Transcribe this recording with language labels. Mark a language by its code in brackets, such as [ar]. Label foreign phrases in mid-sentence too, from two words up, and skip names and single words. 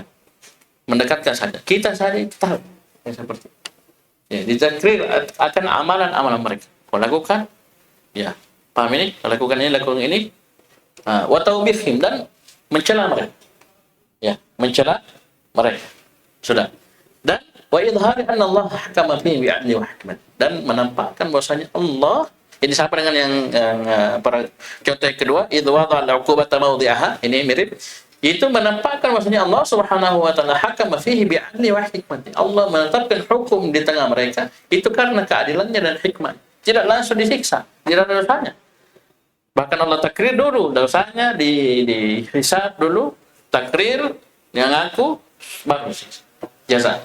[id] Mendekatkan saja. Kita saja tahu. Seperti itu. Ditakrir akan amalan-amalan mereka. Kau lakukan. Ya. Paham ini? Lakukan ini. [ar] وتوبيخهم, [id] dan mencela mereka. Ya, mencela mereka. Sudah. [ar] Dan وإظهار أن الله حكم فيه بعدل وحكمة. [id] Dan menampakkan bahwasanya Allah, ini sama dengan yang para contoh yang kedua, [ar] إذ وضع العقوبة موضعها, [id] ini mirip. Itu menampakkan bahwasanya [ar] Allah سبحانه وتعالى حكم فيه بعدل وحكمة. [id] Allah menetapkan hukum di tengah mereka itu karena keadilannya dan hikmah. Tidak langsung disiksa, tidak ada dosanya. Bahkan Allah takrir dulu dosanya, dihisab dulu, takrir, yang ngaku, baru jasa.